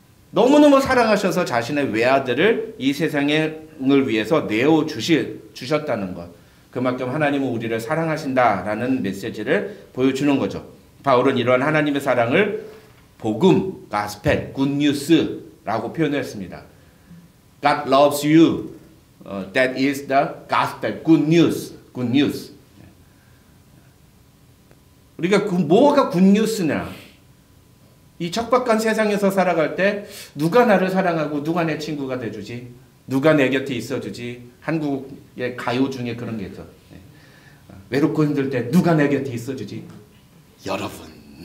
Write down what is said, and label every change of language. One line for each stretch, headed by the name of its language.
Korean: 너무너무 사랑하셔서 자신의 외아들을 이 세상을 위해서 내어주셨다는 것. 그만큼 하나님은 우리를 사랑하신다라는 메시지를 보여주는 거죠. 바울은 이러한 하나님의 사랑을 복음, gospel, good news라고 표현했습니다.
English: God loves you. That is the gospel, good news, good news.
Korean: 우리가 뭐가 good news냐? 이 척박한 세상에서 살아갈 때 누가 나를 사랑하고 누가 내 친구가 돼주지? 누가 내 곁에 있어주지? 한국의 가요 중에 그런 게 있어. 외롭고 힘들 때 누가 내 곁에 있어주지? 여러분.